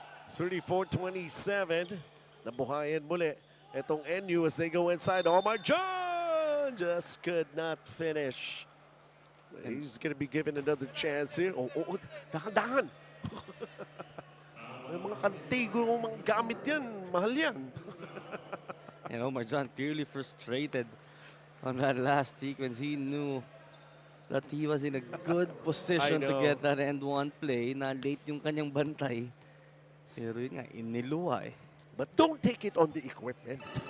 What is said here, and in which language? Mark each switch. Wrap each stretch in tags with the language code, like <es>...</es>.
<en>34-27.</en> <tl>Nabuhayan muli itong NU</tl> <en>as they go inside. Omar John just could not finish. He's going to be given another chance here.</en> <tl>Oh, dahan-dahan. May mga kantigo mga gamit yan. Mahal yan.</tl> <en>And Omar John clearly frustrated on that last sequence. He knew that he was in a good position to get that end one play.</en> <tl>Na late yung kanyang bantay. Pero yun nga, iniluwa eh.</tl> <en>But don't take it on the equipment.</en>